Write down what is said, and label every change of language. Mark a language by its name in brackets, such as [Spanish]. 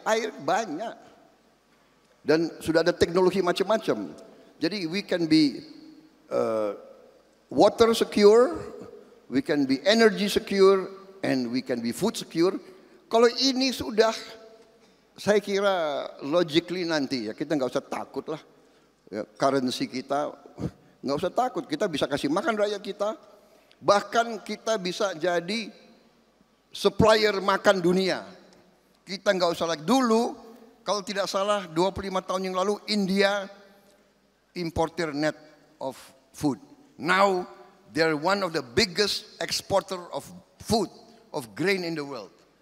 [Indonesian] Air banyak dan sudah ada teknologi macam-macam. Jadi [English] we can be water secure, we can be energy secure, and we can be food secure. [Indonesian] Kalau ini sudah, saya kira logically nanti ya kita nggak usah takut lah. Ya, currency kita nggak usah takut, kita bisa kasih makan rakyat kita. Bahkan kita bisa jadi supplier makan dunia. Kita nggak usah lagi dulu, kalau tidak salah 25 tahun yang lalu India [English] importer net of food. Now they're one of the biggest exporter of food, of grain in the world.